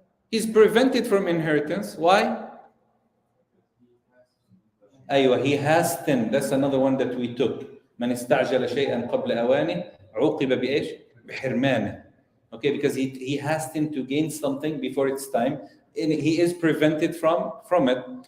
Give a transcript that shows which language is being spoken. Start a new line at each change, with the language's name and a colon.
English: He's prevented from inheritance. Why?
Arabic: أيوة,
English: he hastened. That's another one that we took.
Arabic: من استعجل شيئا قبل أوانه عوقب بإيش؟ بحرمانه.
English: Okay, because he hastened to gain something before its time, and he is prevented from it.